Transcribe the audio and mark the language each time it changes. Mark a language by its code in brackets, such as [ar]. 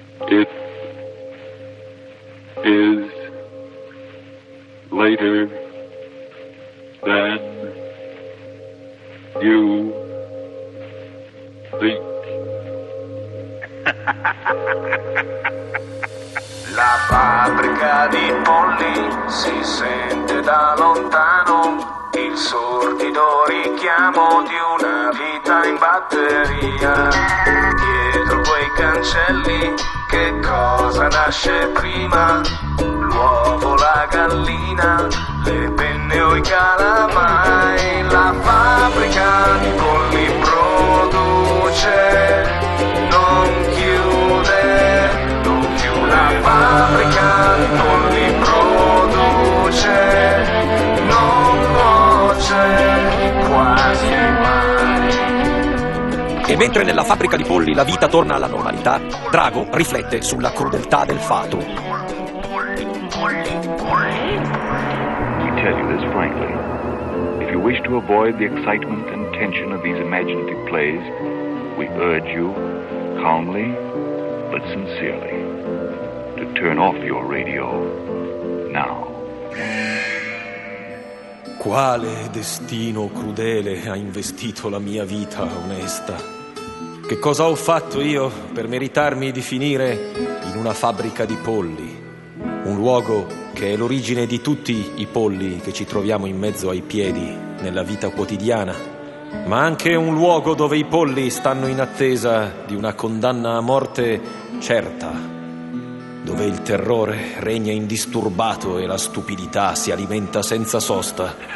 [en] It is later than you think. [it] La fabbrica di polli si sente da lontano, il sordido richiamo di una vita in batteria. Dietro quei cancelli che cosa nasce prima? L'uovo, la gallina, le penne o i calamai? La fabbrica di polli produce, non chiude, non più. La fabbrica di polli produce, non cuoce quasi mai. E mentre nella fabbrica di polli la vita torna alla normalità, Drago riflette sulla crudeltà del fato. [en] We tell you this frankly. If you wish to avoid the excitement and tension of these imaginative plays, we urge you, calmly but sincerely, to turn off your radio now. [it] Quale destino crudele ha investito la mia vita onesta? Che cosa ho fatto io per meritarmi di finire in una fabbrica di polli? Un luogo che è l'origine di tutti i polli che ci troviamo in mezzo ai piedi nella vita quotidiana, ma anche un luogo dove i polli stanno in attesa di una condanna a morte certa, dove il terrore regna indisturbato e la stupidità si alimenta senza sosta.